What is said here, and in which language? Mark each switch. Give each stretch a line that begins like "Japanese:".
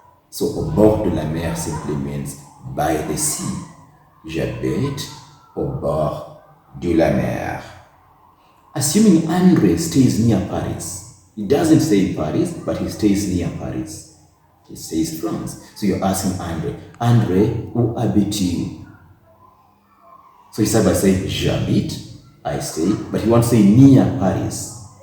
English: So,
French: au bord de la mer
English: simply means by the sea.
French: J'habite au bord de la mer.
English: Assuming Andre stays near Paris. He doesn't stay in Paris, but he stays near Paris. He stays France. So you're asking Andre, Andre,
French: où habites-tu?
English: So he starts by saying,
French: j'habite,
English: I stay, but he wants to say near Paris.